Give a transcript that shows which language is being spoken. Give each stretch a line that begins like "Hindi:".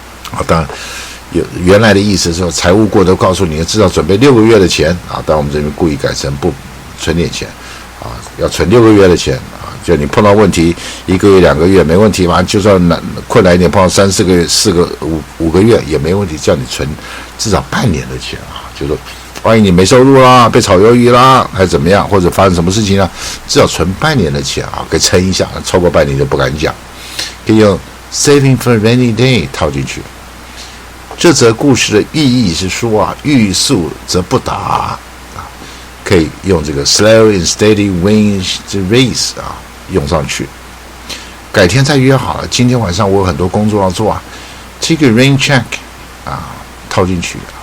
Chinese: 啊，当然有原来的意思是财务顾问都告诉你至少准备6个月的钱啊，但我们这边故意改成不存点钱啊，要存6个月的钱啊，就你碰到问题1个月、2个月没问题嘛，就算困难一点，碰到3、4个月、5个月也没问题，叫你存至少半年的钱啊，就说。万一你没收入啦，被炒鱿鱼啦，还是怎么样，或者发生什么事情啊，至少存半年的钱啊，可以撑一下，超过半年就不敢讲。可以用
English: saving for a rainy day
Chinese: 套进去。这则故事的寓意是说啊，欲速则不达啊，可以用这个
English: slow and steady wins the race
Chinese: 啊用上去。改天再约好了，今天晚上我有很多工作要做啊 ，
English: take a rain check
Chinese: 啊套进去。